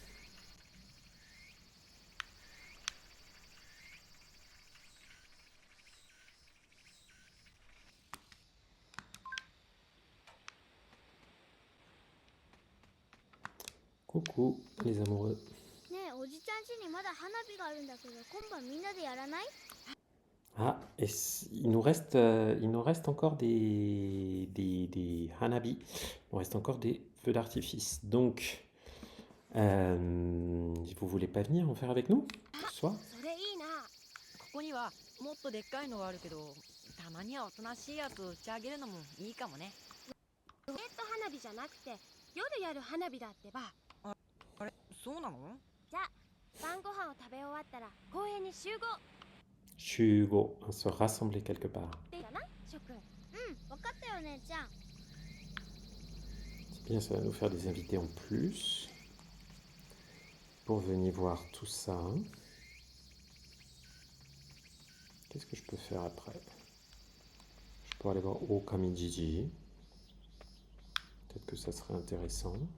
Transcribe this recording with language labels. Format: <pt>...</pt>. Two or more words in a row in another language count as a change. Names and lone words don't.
<fr>Coucou les amoureux.</fr> <ja>ねえおじちゃん家にまだ花火があるんだけど今晩みんなでやらない？</ja> <fr>Ah, et il nous reste encore des hanabi. Il nous reste encore des feux d'artifice. Donc, vous voulez pas venir en faire avec nous ce soir?</fr> <ja>それいいな。ここにはもっとでっかいのがあるけど、たまにはおとなしいやつを打ち上げるのもいいかもね。花火じゃなくて夜やる花火だってば。あれ、そうなの？じゃあ晩ご飯を食べ終わったら公園に集合</ja> <fr>Shugo, on se rassembler quelque part.</fr> <ja>っていいかな諸君。分かったよ姉ちゃん。</ja> <fr>C'est bien, ça va nous faire des invités en plus pour venir voir tout ça. Qu'est-ce que je peux faire après? Je peux aller voir Okamijiji. Peut-être que ça serait intéressant.</fr>